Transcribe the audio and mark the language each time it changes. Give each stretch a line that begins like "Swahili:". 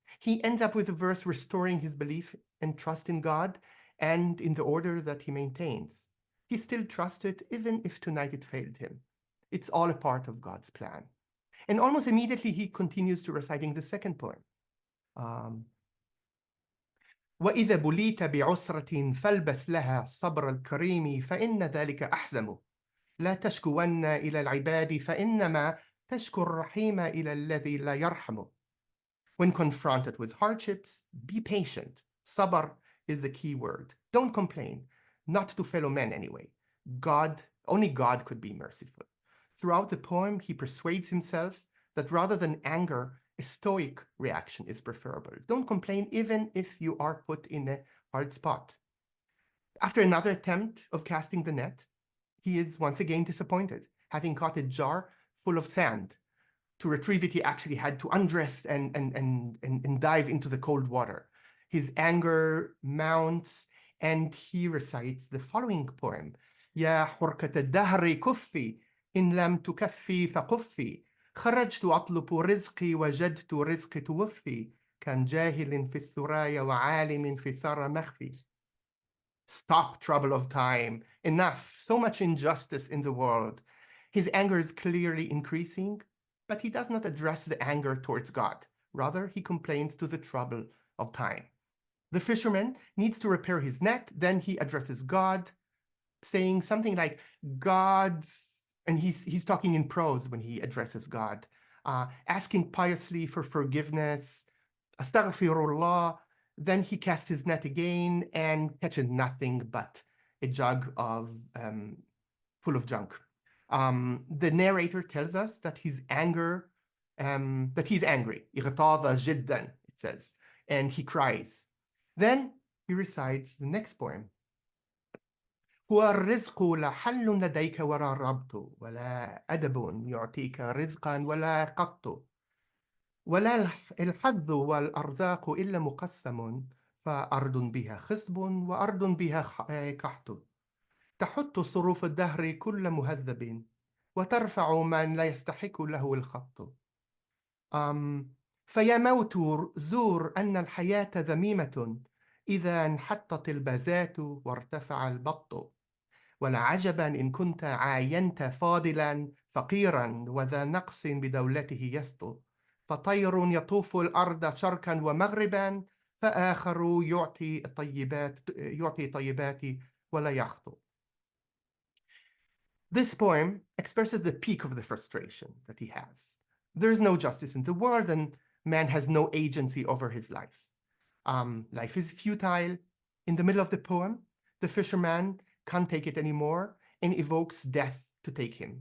English: He ends up with a verse restoring his belief and trust in God and in the order that he maintains. He still trusted, even if tonight it failed him. It's all a part of God's plan. And almost immediately, he continues to reciting the second poem.
Arabic: وإذا بليت بعسرة فالبس لها الصبر الكريم فإن ذلك أحزم لا تشكون إلى العباد فإنما تشكو الرحيم إلى الذي لا يرحم.
English: When confronted with hardships, be patient. Sabr is the key word. Don't complain, not to fellow men anyway. Only God could be merciful. Throughout the poem, he persuades himself that rather than anger, a stoic reaction is preferable. Don't complain even if you are put in a hard spot. After another attempt of casting the net, he is once again disappointed. Having caught a jar full of sand, to retrieve it, he actually had to undress and dive into the cold water. His anger mounts, and he recites the following poem:
Arabic: يا حركة الدهر كفي إن لم تكفي فقفي خرجت أطلب رزقي وجدت رزقي توفي كان جاهل في الثرايا وعالم في الثرى مخفي.
English: Stop, trouble of time. Enough. So much injustice in the world. His anger is clearly increasing, but he does not address the anger towards God. Rather, he complains to the trouble of time. The fisherman needs to repair his net. Then he addresses God, saying something like, God's, and he's talking in prose when he addresses God, asking piously for forgiveness, astaghfirullah. Then he casts his net again and catches nothing but a jug of full of junk. The narrator tells us that his anger, that he's angry.
Arabic: اغتاظ جدا,
English: it says, and he cries. Then he recites the next poem.
Arabic: هو الرزق لا حل لديك ولا ربط ولا أدب يعطيك رزقا ولا قط ولا الحظ والأرزاق إلا مقسم فأرض بها خصب وأرض بها قحط تحط صروف الدهر كل مهذب وترفع من لا يستحق له الخط. فيا موت زور أن الحياة ذميمة إذا انحطت البازات وارتفع البط ولا عجبا إن كنت عاينت فاضلا فقيرا وذا نقص بدولته يسطو فطير يطوف الأرض شرقا ومغربا فآخر يعطي طيبات ولا يخطو.
English: This poem expresses the peak of the frustration that he has. There is no justice in the world, and man has no agency over his life. Life is futile. In the middle of the poem, the fisherman can't take it anymore and evokes death to take him.